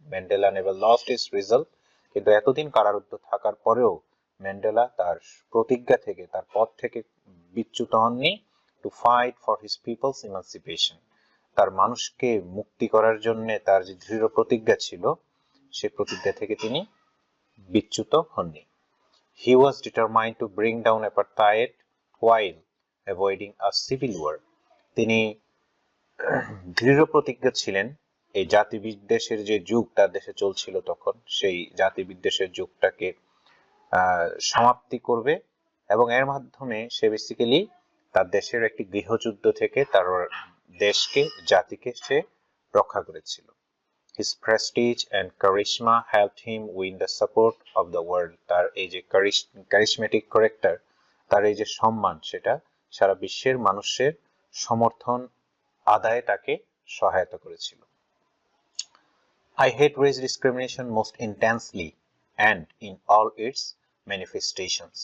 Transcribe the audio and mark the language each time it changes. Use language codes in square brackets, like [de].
[en] Mandela never lost his resolve, [bn] কিন্তু এতদিন কারারুদ্ধ থাকার পরেও ম্যান্ডেলা তার প্রতিজ্ঞা থেকে, তার পথ থেকে বিচ্যুত হননি। [en] to fight for his people's emancipation, [bn] তার মানুষকে মুক্তি করার জন্য তার যে দৃঢ় প্রতিজ্ঞা ছিল, সেই প্রতিজ্ঞা থেকে তিনি বিচ্যুত হননি। [en] He was determined to bring down apartheid while avoiding a civil war. [bn] তিনি দৃঢ় প্রতিজ্ঞ ছিলেন এই জাতিবিদ্বেষের যে যুগ তার দেশে চলছিল তখন, সেই জাতিবিদ্বেষের যুগটাকে সমাপ্তি করবে, এবং এর মাধ্যমে সে বেসিক্যালি তার দেশের একটি গৃহযুদ্ধ থেকে তার দেশকে, জাতিকে সে রক্ষা করেছিল। [en] His prestige and charisma helped him win the support of the world. [bn] তার এই যে charismatic character, তার এই যে সম্মান, সেটা সারা বিশ্বের মানুষের সমর্থন আদায়ে তাকে সহায়তা করেছিল। [en] I hate race discrimination most intensely and in all its manifestations.